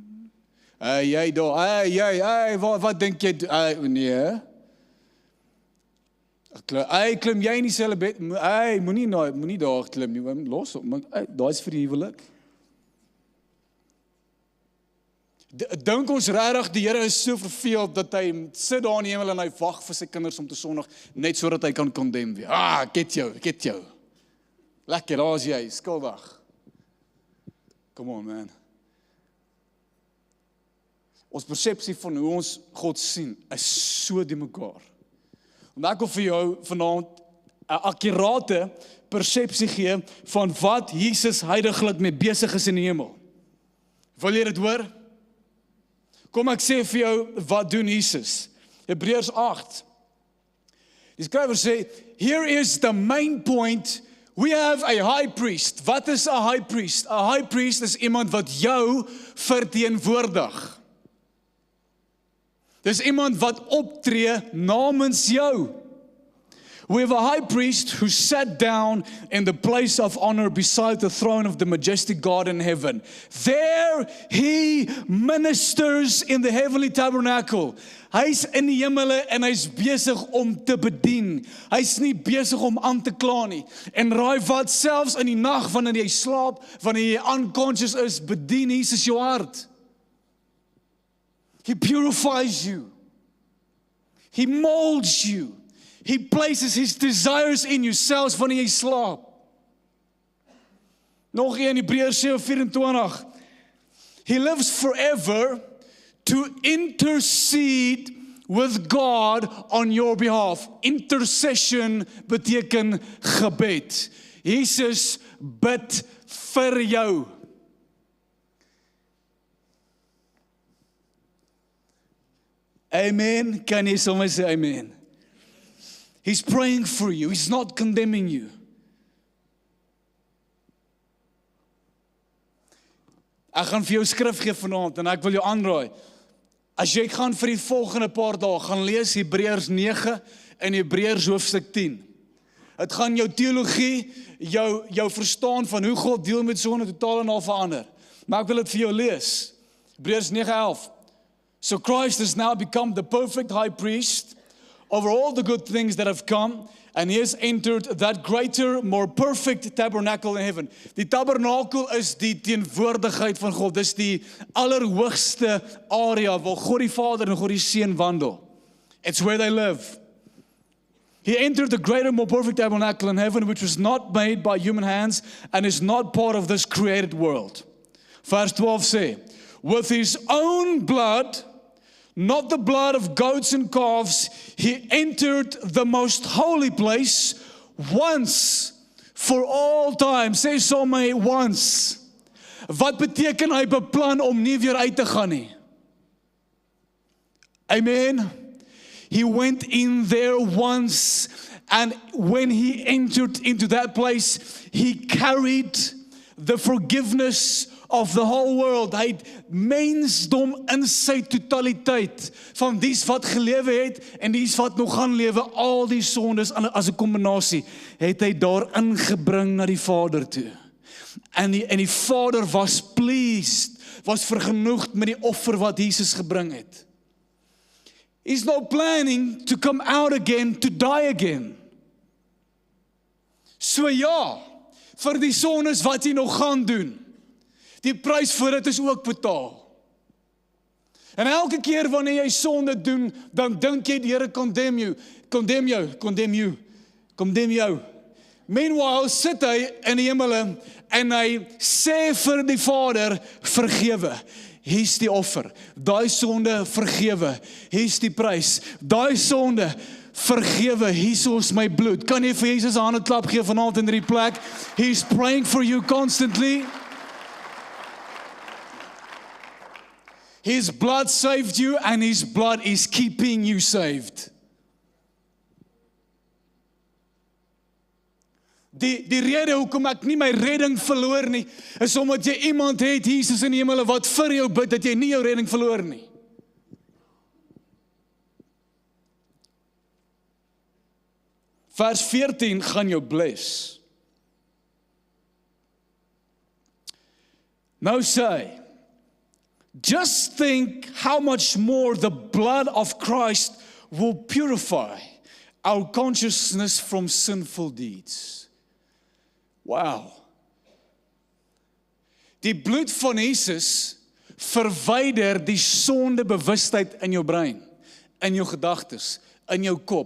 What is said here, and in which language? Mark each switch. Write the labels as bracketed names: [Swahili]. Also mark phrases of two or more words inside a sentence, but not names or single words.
[Afrikaans] Jy dop, wat dink jy, nee, klim jy in dieselfde bed, moenie daar klim nie, los op, daar is vir die huwelik. Dink ons regtig die Here is so verveeld dat hy sit daar in die hemel en hy wag vir sy kinders om te sondig, net sodat hy kan condemn weer. Ek het jou. Lekker, daar is jy, skuldig. [English] Come on, man. [Afrikaans] Ons persepsie van hoe ons God sien is so die mekaar. Want ek wil vir jou vanaand 'n akkurate persepsie gee van wat Jesus heiliglik mee besig is in die hemel. Wil jy dit hoor? Kom ek sê vir jou, wat doen Jesus? [English] Hebreërs 8. [Afrikaans] Die skrywer sê, [English] here is the main point. We have a high priest. [Afrikaans] Wat is 'n [English] high priest? [Afrikaans] 'n [English] High priest [Afrikaans] is iemand wat jou verteenwoordig. Dis iemand wat optree namens jou. [English] We have a high priest who sat down in the place of honor beside the throne of the majestic God in heaven. There he ministers in the heavenly tabernacle. [Afrikaans] Hy's in die hemele en hy's besig om te bedien. Hy's nie besig om aan te kla nie. En raai wat, selfs in die nag wanneer jy slaap, wanneer jy unconscious is, bedien Jesus jou hart. [English] He purifies you. He molds you. He places his desires in you, [Afrikaans] selfs wanneer jy slaap. Nog een, Hebreërs 7:24. [English] He lives forever to intercede with God on your behalf. [Afrikaans] Intercession beteken gebed. Jesus bid vir jou. Amen. Kan jy sommer sê amen? [English] He's praying for you. He's not condemning you. [Afrikaans] Ek gaan vir jou skrif gee vanaand en ek wil jou aanraai. As jy gaan vir die volgende paar dae, gaan lees Hebreërs 9 en Hebreërs hoofstuk 10. Het gaan jou teologie, jou verstaan van hoe God deel met sonde totaal en al verander. Maar ek wil dit vir jou lees. Hebreërs 9:11. [English] So Christ has now become the perfect high priest over all the good things that have come, and he has entered that greater, more perfect tabernacle in heaven. [Afrikaans] Die tabernakel is die teenwoordigheid van God. Dis die allerhoogste area waar God die Vader en God die Seun wandel. [English] It's where they live. He entered the greater, more perfect tabernacle in heaven, which was not made by human hands and is not part of this created world. Verse 12 say, with his own blood, not the blood of goats and calves, he entered the most holy place once for all time. [Afrikaans] Sê sommer once. Wat beteken hy beplan om nie weer uit te gaan nie? Amen. [English] He went in there once, and when he entered into that place, he carried the forgiveness of the whole world. [Afrikaans] Hy het mensdom in sy totaliteit, van dies wat gelewe het, en dies wat nog gaan lewe, al die sondes as 'n kombinasie, het hy daar ingebring na die Vader toe. En die Vader was pleased, was vergenoegd met die offer wat Jesus gebring het. [English] He's not planning to come out again, to die again. [Afrikaans] So ja, vir die sondes wat hy nog gaan doen, die prys vir dit is ook betaal. En elke keer wanneer jy sonde doen, dan dink jy die Here condemn jou. Meanwhile sit hy in die hemele en hy sê vir die Vader, vergewe. Hier's die offer. Daai sonde vergewe. Hier's die prys. Daai sonde vergewe. Hier's my bloed. Kan jy vir Jesus 'n handeklap gee vanaand in hierdie plek? [English] He's praying for you constantly. His blood saved you and his blood is keeping you saved. [Afrikaans] Die rede hoekom ek nie my redding verloor nie, is omdat jy iemand het, Jesus in die hemel, wat vir jou bid, dat jy nie jou redding verloor nie. Vers 14 gaan jou bless. Nou sê, [English] just think how much more the blood of Christ will purify our consciousness from sinful deeds. Wow. [Afrikaans] Die bloed van Jesus verwyder die sondebewustheid in jou brein, in jou gedagtes, in jou kop.